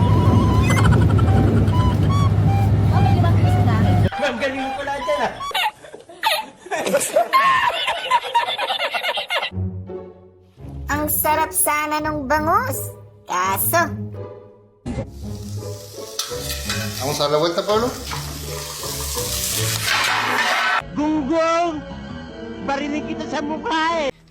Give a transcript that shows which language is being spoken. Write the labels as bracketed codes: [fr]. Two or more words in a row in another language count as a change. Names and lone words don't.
[tl] Ma'am, galing mo pala dyan ah. Ang sarap sana nung bangus. Kaso, [es] Vamos a dar la vuelta, Pablo. [tl] Gunggong! Barinig kita sa mukha eh.